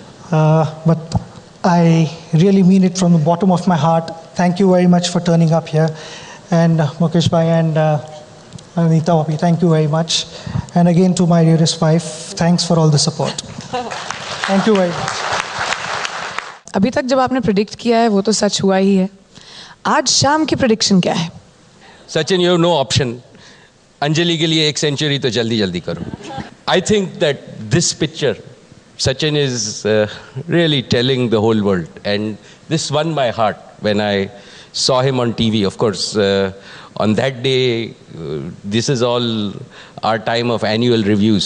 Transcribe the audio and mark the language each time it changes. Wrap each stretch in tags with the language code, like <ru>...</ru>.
<en>But I really mean it from the bottom of my heart. Thank you very much for turning up here. And Mukesh Bhai and Neeta Bhabhi, thank you very much. And again to my dearest wife, thanks for all the support. Thank you very much.</en> <hi>अभी तक जब आपने predict किया है वो तो सच हुआ ही है. आज शाम की प्रेडिक्शन क्या है?</hi> <en>Sachin, you have no option.</en> <hi>Anjali के लिए 1 सेंचुरी तो जल्दी करो.</hi> <en>I think that this picture, Sachin is really telling the whole world, and this won my heart when I saw him on TV. Of course, on that day, this is all our time of annual reviews.</en>